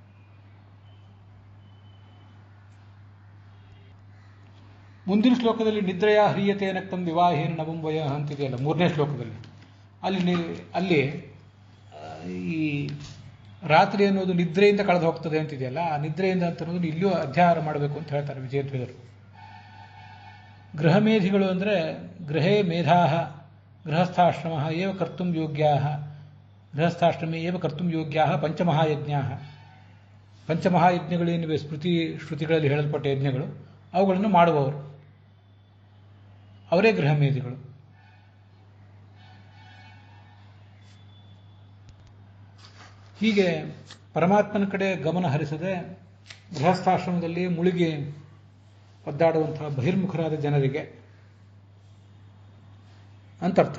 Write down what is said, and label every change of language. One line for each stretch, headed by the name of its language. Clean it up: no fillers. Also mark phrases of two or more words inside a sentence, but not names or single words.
Kannada: ಮುಂದಿನ ಶ್ಲೋಕದಲ್ಲಿ
Sanskrit: ನಿದ್ರೆಯ ಹ್ರಿಯತೆ ನಕ್ತಂ ವಿವಾಹೇನ ನವಂವಯ
Kannada: ಅಂತಿದೆಯಲ್ಲ, 3ನೇ ಶ್ಲೋಕದಲ್ಲಿ, ಅಲ್ಲಿ ಈ ರಾತ್ರಿ ಅನ್ನೋದು ನಿದ್ರೆಯಿಂದ ಕಳೆದು ಹೋಗ್ತದೆ ಅಂತಿದೆಯಲ್ಲ, ಆ ನಿದ್ರೆಯಿಂದ ಅಂತ ಅನ್ನೋದು ಇಲ್ಲಿಯೂ ಅಧ್ಯಾಹಾರ ಮಾಡಬೇಕು ಅಂತ ಹೇಳ್ತಾರೆ ವಿಜಯಧ್ವಜರು. ಗೃಹಮೇಧಿಗಳು ಅಂದರೆ
Sanskrit: ಗೃಹೇ ಮೇಧಾಃ ಗೃಹಸ್ಥಾಶ್ರಮಃ ಏವ ಕರ್ತುಂ ಯೋಗ್ಯಾಃ, ಗೃಹಸ್ಥಾಶ್ರಮೇ ಏವ ಕರ್ತುಂ ಯೋಗ್ಯಾಃ ಪಂಚಮಹಾಯಜ್ಞಾಃ.
Kannada: ಪಂಚಮಹಾಯಜ್ಞಗಳೇನಿವೆ ಶ್ರುತಿಗಳಲ್ಲಿ ಹೇಳಲ್ಪಟ್ಟ ಯಜ್ಞಗಳು, ಅವುಗಳನ್ನು ಮಾಡುವವರು ಅವರೇ ಗೃಹಮೇಧಿಗಳು. ಹೀಗೆ ಪರಮಾತ್ಮನ ಕಡೆ ಗಮನ ಹರಿಸದೆ ಗೃಹಸ್ಥಾಶ್ರಮದಲ್ಲಿ ಮುಳುಗಿ ಒದ್ದಾಡುವಂತಹ ಬಹಿರ್ಮುಖರಾದ ಜನರಿಗೆ ಅಂತರ್ಥ.